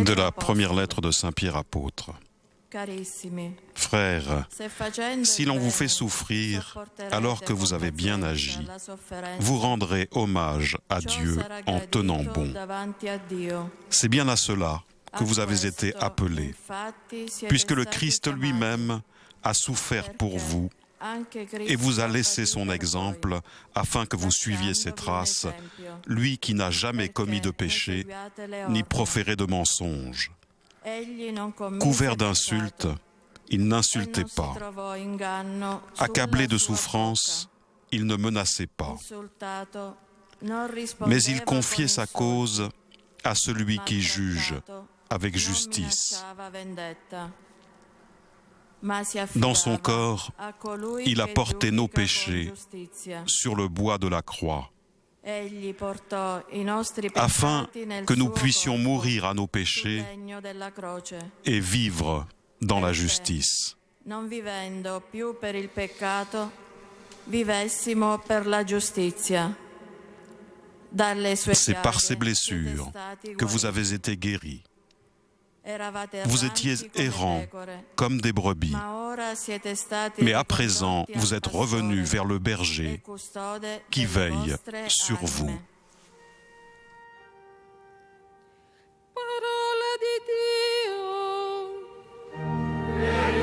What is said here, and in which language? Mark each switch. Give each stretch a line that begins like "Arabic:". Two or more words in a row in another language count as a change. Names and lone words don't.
French: De la
Italian: Apostolo.
French: première lettre de Saint Pierre apôtre.
Italian: Carissimi,
French: Frères,
Italian: se facendo
French: si
Italian: il
French: l'on vous
Italian: bene,
French: fait souffrir
Italian: sopporterete
French: alors que vous
Italian: con
French: avez bien
Italian: pazienza
French: agi,
Italian: la sofferenza,
French: vous rendrez hommage à
Italian: ciò
French: Dieu
Italian: sarà
French: en tenant
Italian: gradito
French: bon.
Italian: davanti a Dio.
French: C'est bien à cela que
Italian: A
French: vous avez
Italian: questo,
French: été appelés,
Italian: infatti, siete
French: puisque le
Italian: stati
French: Christ
Italian: chiamati,
French: lui-même a souffert pour
Italian: perché
French: vous
Italian: anche Cristo
French: et vous a
Italian: ha
French: laissé
Italian: patito
French: son
Italian: per
French: exemple
Italian: voi,
French: afin que vous suiviez ses
Italian: lasciandovi un
French: traces,
Italian: esempio,
French: lui qui n'a jamais
Italian: perché
French: commis de
Italian: ne
French: péché
Italian: seguiate le
French: ni
Italian: orme.
French: proféré de mensonges.
Italian: Egli non commise
French: Couvert
Italian: peccato,
French: d'insultes, il
Italian: e
French: n'insultait
Italian: non si
French: pas.
Italian: trovò inganno sulla
French: Accablé de
Italian: sua
French: souffrances, il ne menaçait
Italian: bocca.
French: pas.
Italian: Insultato, non
French: Mais
Italian: rispondeva
French: il confiait
Italian: con
French: sa
Italian: insulti,
French: cause à celui qui juge
Italian: maltrattato,
French: avec
Italian: non
French: justice.
Italian: minacciava vendetta, ma si
French: Dans son
Italian: affidava
French: corps,
Italian: a colui
French: il a
Italian: che
French: porté nos
Italian: giudica con
French: péchés
Italian: giustizia.
French: sur le bois de la croix,
Italian: Egli portò i nostri
French: afin
Italian: peccati nel
French: que nous
Italian: suo
French: puissions
Italian: corpo,
French: mourir à nos
Italian: sul
French: péchés
Italian: legno della croce,
French: et vivre dans la
Italian: perché,
French: justice.
Italian: non vivendo più per il peccato, vivessimo per la giustizia. Dalle sue
French: C'est par
Italian: piaghe
French: ces blessures
Italian: siete stati
French: que vous
Italian: guariti.
French: avez été guéris.
Italian: Eravate
French: Vous
Italian: erranti
French: étiez
Italian: come
French: errants
Italian: pecore,
French: comme des brebis,
Italian: ma ora siete stati
French: mais à présent
Italian: ricondotti
French: vous
Italian: al
French: êtes
Italian: pastore
French: revenus vers le
Italian: e
French: berger
Italian: custode
French: qui
Italian: delle
French: veille
Italian: vostre
French: sur
Italian: anime.
French: vous.
Italian: Parola di Dio.